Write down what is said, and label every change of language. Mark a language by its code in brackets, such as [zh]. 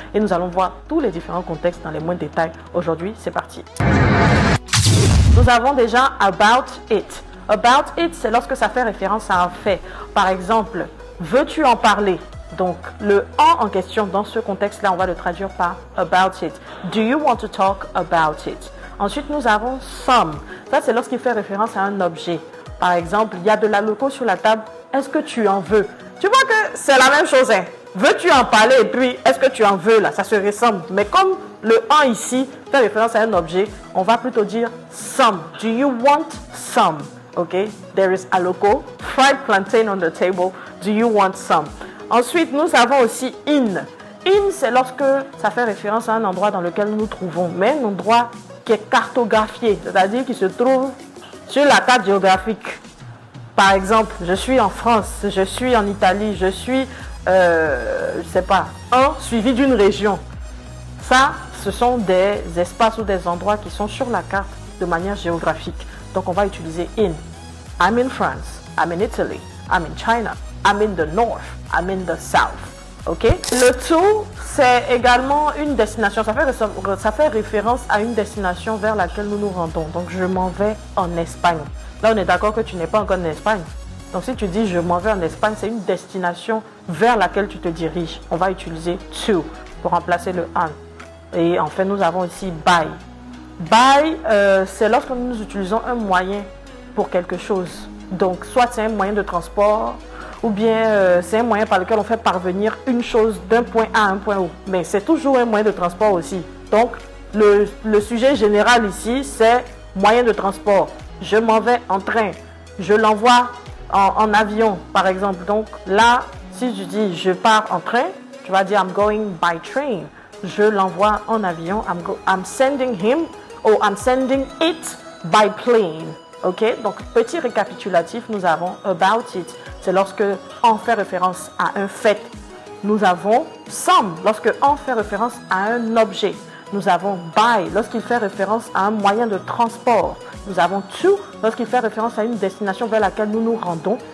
[fr] Et nous allons voir tous les différents contextes dans les moindres détails. Aujourd'hui, c'est parti. Nous avons déjà about it. About it, c'est lorsque ça fait référence à un fait. Par exemple, veux-tu en parler? Donc, le en question, dans ce contexte-là, on va le traduire par about it. [en] Do you want to talk about it? [fr] Ensuite, nous avons some. Ça, c'est lorsqu'il fait référence à un objet. Par exemple, il y a de la loco sur la table. Est-ce que tu en veux? Tu vois que c'est la même chose. Hein? Veux-tu en parler? Et puis, est-ce que tu en veux? Là, ça se ressemble. Mais comme le en ici fait référence à un objet, on va plutôt dire some. [en] Do you want some? Okay, there is a loco, fried plantain on the table. Do you want some? [fr] Ensuite, nous avons aussi in. In, c'est lorsque ça fait référence à un endroit dans lequel nous nous trouvons, mais un endroit qui est cartographié, c'est-à-dire qui se trouve sur la carte géographique. Par exemple, je suis en France, je suis en Italie, je suis, je sais pas, un suivi d'une région. Ça, ce sont des espaces ou des endroits qui sont sur la carte de manière géographique. Donc, on va utiliser in. [en] I'm in France, I'm in Italy, I'm in China, I'm in the north, I'm in the south. [fr] Ok? Le to, c'est également une destination. Ça fait référence à une destination vers laquelle nous nous rendons. Donc, je m'en vais en Espagne. Là, on est d'accord que tu n'es pas encore en Espagne. Donc, si tu dis je m'en vais en Espagne, c'est une destination vers laquelle tu te diriges. On va utiliser to pour remplacer le on. Et enfin, nous avons ici by. By, c'est lorsque nous utilisons un moyen pour quelque chose. Donc, soit c'est un moyen de transport, ou bien c'est un moyen par lequel on fait parvenir une chose d'un point A à un point O. Mais c'est toujours un moyen de transport aussi. Donc, le sujet général ici, c'est moyen de transport. Je m'en vais en train. Je l'envoie en avion, par exemple. Donc, là, si je dis je pars en train, tu vas dire [en] I'm going by train. [fr] Je l'envoie en avion. [en] I'm sending him or I'm sending it by plane. [fr] Ok, donc petit récapitulatif, nous avons about it, c'est lorsque on fait référence à un fait. Nous avons some, lorsque on fait référence à un objet. Nous avons by, lorsqu'il fait référence à un moyen de transport. Nous avons to, lorsqu'il fait référence à une destination vers laquelle nous nous rendons.